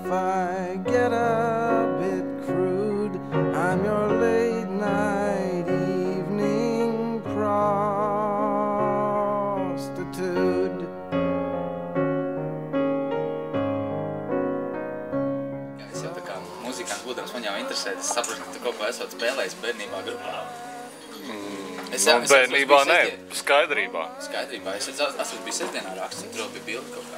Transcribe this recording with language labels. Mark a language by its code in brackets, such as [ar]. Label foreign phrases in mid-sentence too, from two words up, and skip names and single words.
[en] might get a bit crude. I'm your late night evening prostitute. [lv] Es jau tā kā muzikants būdams man jau interesē, es saprotu, ka tu kaut ko esot spēlējis bērnībā grupā. Bērnībā nē, skaidrībā. Skaidrībā. Es esmu bijis sestdienā raksts un tur bija bildi kaut kā.